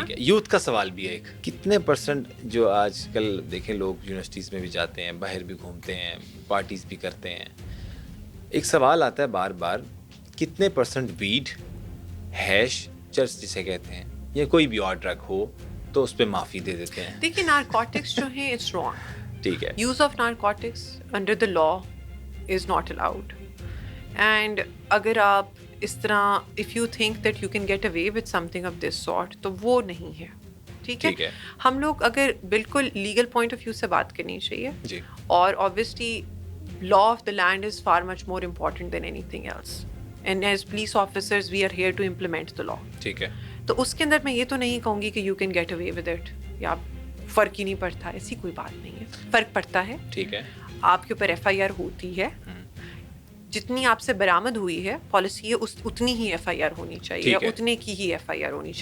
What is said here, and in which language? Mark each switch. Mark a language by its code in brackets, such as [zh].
[ur] ٹھیک ہے, یوتھ کا سوال بھی ہے ایک, کتنے پرسنٹ جو آج کل دیکھیں لوگ یونیورسٹیز میں بھی جاتے ہیں, باہر بھی گھومتے ہیں, پارٹیز بھی کرتے ہیں, ایک سوال آتا ہے بار بار, کتنے پرسنٹ ویڈ, ہیش, چرس جسے کہتے ہیں, یا کوئی بھی اور ڈرگ ہو تو اس پہ معافی دے دیتے ہیں. دیکھیں نارکوٹکس جو ہیں [en] It's wrong. [ur] ٹھیک ہے, [en] use of narcotics under the law is not allowed, and [ur] اگر آپ اس طرح [en] if you think that you can get away with something of this sort [ur] تو وہ نہیں ہے. ٹھیک ہے, ہم لوگ اگر بالکل لیگل پوائنٹ آف ویو سے بات کرنی چاہیے, [en] اور obviously law of the land is far much more important than anything else, and as police officers we are here to implement the law. [ur] ٹھیک ہے, تو اس کے اندر میں یہ تو نہیں کہوں گی کہ [en] you can get away with it [ur] یا فرق ہی نہیں پڑتا, ایسی کوئی بات نہیں ہے, فرق پڑتا ہے. ٹھیک ہے, آپ کے اوپر ایف آئی آر ہوتی ہے, جتنی آپ سے برآمد ہوئی ہے پالیسی ہے اتنی ہی ایف آئی آر ہونی چاہیے, اتنے کی ہی ایف آئی آر ہونی چاہیے,